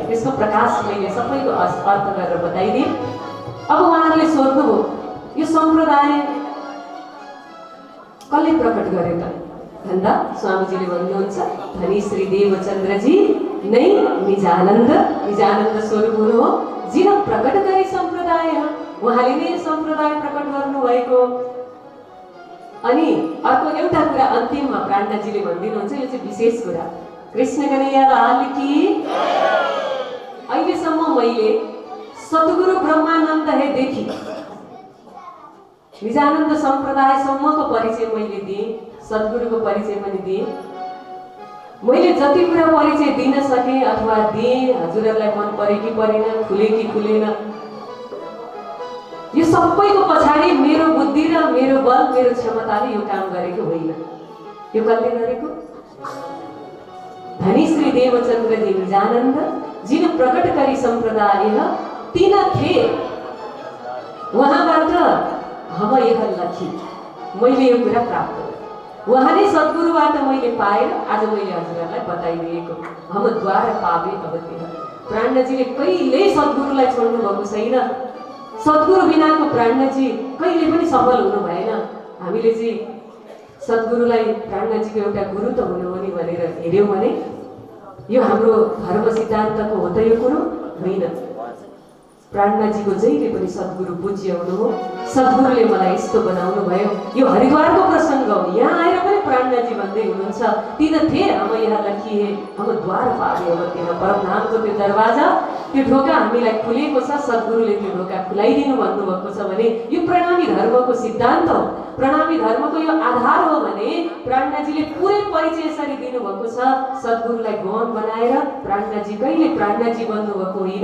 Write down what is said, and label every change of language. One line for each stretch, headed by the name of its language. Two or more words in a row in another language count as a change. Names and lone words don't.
Nepali: त्यसको प्रकाश मैले सबैको अर्थ गरेर बताइदिएँ। अब उहाँहरूले सोध्नुभयो यो सम्प्रदाय कसले प्रकट गरे त भन्दा स्वामीजीले भन्नुहुन्छ धनी श्री देवचन्द्रजी नै निजानन्द स्वरूप हुनु हो। जिन प्रकट गरी सम्प्रदाय उहाँले नै सम्प्रदाय प्रकट गर्नुभएको। अनि अर्को एउटा कुरा अन्तिममा प्राणजीले भनिदिनुहुन्छ, यो चाहिँ विशेष कुरा।
Hindi: कृष्ण कन्हैया लाल की।
Nepali: अहिलेसम्म मैले सद्गुरु ब्रह्मानन्द हे देखि निजानन्द सम्प्रदायसम्मको परिचय मैले दिएँ, सद्गुरुको परिचय पनि दिएँ। मैले जति कुरा परिचय दिन सकेँ अथवा दिएँ हजुरहरूलाई मन परे कि परेन, खुले कि खुलेन, यो सबैको पछाडि मेरो बुद्धि र मेरो बल मेरो क्षमताले यो काम गरेको होइन। यो कसले गरेको? धनी श्री देवचन्द्रजी निजानन्द जिन प्रकट गरी सम्प्रदाय तीन थे उहाँबाट
Hindi: हम यह लखी।
Nepali: मैले यो कुरा प्राप्त गरेँ। उहाँले सद्गुरुबाट मैले पाएर आज मैले हजुरहरूलाई बताइदिएको।
Hindi: हम द्वार पावे अब त्यहाँ।
Nepali: प्राणजीले कहिल्यै सद्गुरुलाई छोड्नु भएको छैन। सद्गुरु बिनाको प्राणजी कहिले पनि सफल हुनु भएन। हामीले चाहिँ सद्गुरुलाई प्राणजीको एउटा गुरु त हुनु हो नि भनेर हेर्यौँ भने यो हाम्रो धर्म सिद्धान्तको हो त यो कुरो होइन। प्राणजीको जहिले पनि सद्गुरु पूज्य हुनु हो। सद्गुरुले मलाई यस्तो बनाउनु भयो। यो हरिद्वारको प्रसङ्ग हो। यहाँ आएर पनि प्राणजी भन्दै हुनुहुन्छ
Hindi: तीन थे हम यहाँ लखिए हम द्वार पावे अब त्यहाँ।
Nepali: परमधामको त्यो दरवाजा त्यो ढोका हामीलाई खुलेको छ। सद्गुरुले त्यो ढोका खुलाइदिनु भन्नुभएको छ भने यो प्रणामी धर्मको सिद्धान्त हो। प्रणामी धर्मको यो आधार हो भने प्राणजीले पुरै परिचय यसरी दिनुभएको छ। सद्गुरुलाई गौण बनाएर प्राणजी कहिले प्राणजी बन्नुभएको होइन।